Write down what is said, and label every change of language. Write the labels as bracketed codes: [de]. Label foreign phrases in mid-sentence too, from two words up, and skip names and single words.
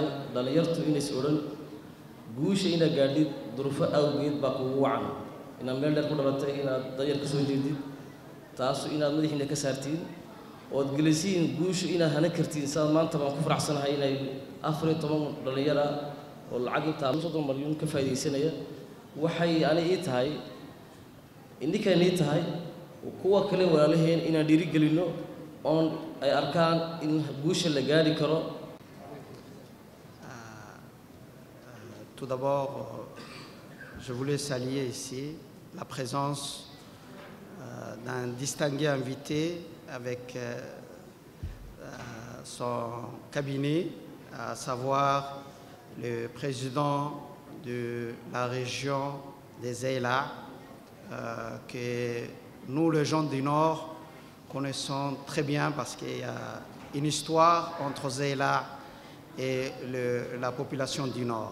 [so] dhalinyartu inay is oran guusha ina gaadhid duruufo awgeed baa kugu wacan inaad meel dheer ku dhalatay inaad dayar ka soo jeedid taas inaad madaxiina ka saartiin oo aad gelisiin guusha inaad hana kartiin saa maanta baan ku faraxsanahay inay 14 dhalinyaro oo lacag inta 30 milyan ka faa'iideysanaya waxay ani ii tahay indikana ii tahay kuwa kale walaalaheen inaan dhiirigelino oon ay arkaan in guusha la gaari karo. [fr] Tout d'abord, je voulais saluer ici la présence d'un distingué invité avec son cabinet, à savoir le président de la région des Zeyla, que nous, les gens du Nord, connaissons très bien parce qu'il y a une histoire entre Zeyla et la population du Nord.